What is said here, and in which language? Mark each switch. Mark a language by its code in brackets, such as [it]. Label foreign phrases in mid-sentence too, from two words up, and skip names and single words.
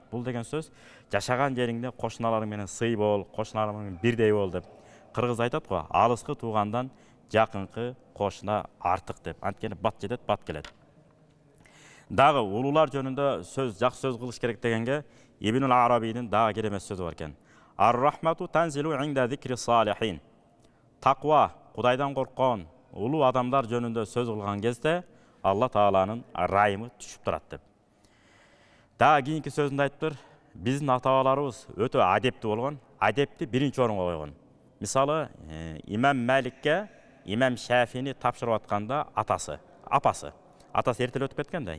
[ky] Бул деген сөз жашаган жериңде кошуналарың менен сый бол, кошуналарың менен бирдей бол деп. Кыргыз айтат го, алыскы туугандан жакынкы кошуна артык деп. Анткени бат жетет, бат келет. Дагы улуулар жөнүндө сөз, жакшы сөз кылыш керек дегенге Ибнул Арабийдин дагы керемет сөзү бар экен. [ar] الرحمة تنزل عند ذكر الصالحين. [ky] Таква, Кудайдан корккон улуу адамдар жөнүндө сөз кылган кезде Алла Тааланын ырайымы түшүп турат деп. Дагы кийинки сөзүндө айтыптыр, биздин ата-бабаларыбыз өтө адептүү болгон, адепти биринчи орунга койгон. Мисалы, Имам Маликке Имам Шафини тапшырып атканда апасы эртелеп өтүп кеткен да.